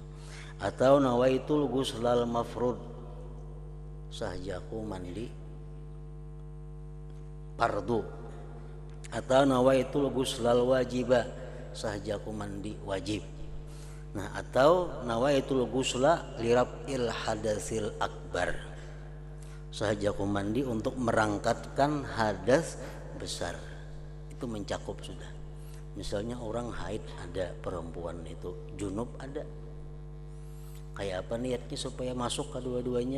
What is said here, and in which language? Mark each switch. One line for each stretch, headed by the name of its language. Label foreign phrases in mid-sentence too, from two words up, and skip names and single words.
Indonesian: Atau
Arabic: نويت الغسل المفروض,
Indonesian: sahaja aku mandi fardu. Atau
Arabic: نويت الغسل الواجب,
Indonesian: sahaja aku mandi wajib.
Arabic: Nah, atau نويت الغسل لرفع الحدث الأكبر,
Indonesian: sahaja aku mandi untuk merangkatkan hadas besar. Itu mencakup sudah.
Banjar: Misalnya orang haid ada, perempuan itu junub ada. Kayak apa niatnya supaya masuk kedua-duanya?